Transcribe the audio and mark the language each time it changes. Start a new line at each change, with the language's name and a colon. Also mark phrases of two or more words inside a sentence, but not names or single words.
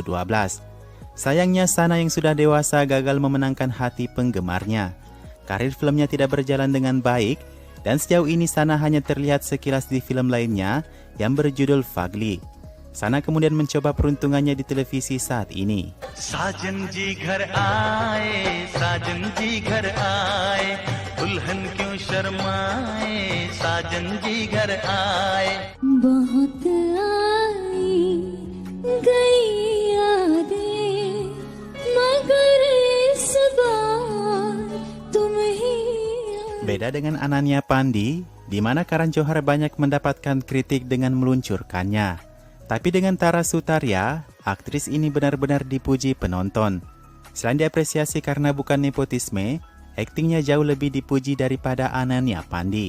Indonesian: Sayangnya Sana yang sudah dewasa gagal memenangkan hati penggemarnya. Karir filmnya tidak berjalan dengan baik Dan sejauh ini Sana hanya terlihat sekilas di film lainnya yang berjudul Fagli. Sana kemudian mencoba peruntungannya di televisi saat ini.
Hindi: साजन जी घर आए दुल्हन क्यों शर्माए साजन जी घर आए बहुत आई गई यादें मगर इस बार तुम ही
Indonesian: Beda dengan Anania Pandi, di mana Karan Johar banyak mendapatkan kritik dengan meluncurkannya. Tapi dengan Tara Sutaria, aktris ini benar-benar dipuji penonton. Selain diapresiasi karena bukan nepotisme, aktingnya jauh lebih dipuji daripada Anania Pandi.